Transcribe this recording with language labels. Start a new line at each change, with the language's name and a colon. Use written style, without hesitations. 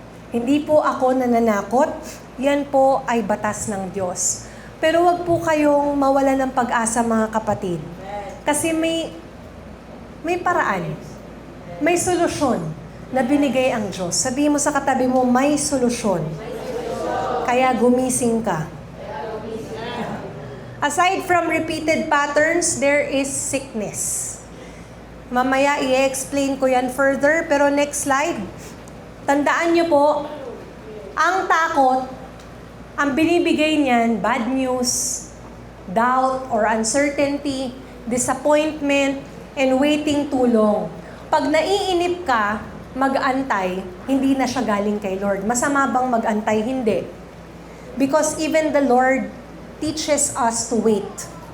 Filipino: Hindi po ako nananakot. Yan po ay batas ng Diyos. Pero wag po kayong mawala ng pag-asa, mga kapatid. Kasi may paraan. May solusyon na binigay ang Diyos. Sabihin mo sa katabi mo, may solusyon. Kaya gumising ka.
English: Aside from repeated patterns, there is sickness.
Filipino: Mamaya i-explain ko yan further, pero next slide. Tandaan nyo po, ang takot, ang binibigay niyan, bad news, doubt or uncertainty, disappointment, and waiting too long. Pag naiinip ka, mag-antay, hindi na siya galing kay Lord. Masama bang mag-antay? Hindi.
English: Because even the Lord teaches us to wait.